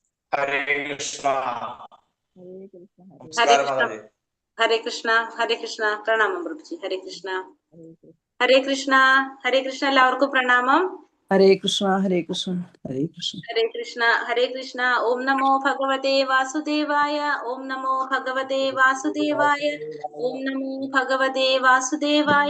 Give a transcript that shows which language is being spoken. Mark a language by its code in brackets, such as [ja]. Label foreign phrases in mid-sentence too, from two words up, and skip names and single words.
[hi] हरे कृष्णा। हरे नमस्कार कृष्णा। माताजी। हरे कृष्ण. हरे कृष्ണ. [ml] പ്രണാമം പ്രഭുജി. ഹരേ കൃഷ്ണ. ഹരേ കൃഷ്ണ. ഹരേ കൃഷ്ണ. എല്ലാവർക്കും പ്രണാമം. ഹരേ കൃഷ്ണ. ഹരേ കൃഷ്ണ. ഹരേ കൃഷ്ണ. ഹരേ കൃഷ്ണ. ഹരേ കൃഷ്ണ. ഓം നമോ ഭഗവതേ വാസുദേവായ. ഓം നമോ ഭഗവതേ വാസുദേവായ. ഓം നമോ ഭഗവതേ വാസുദേവായ.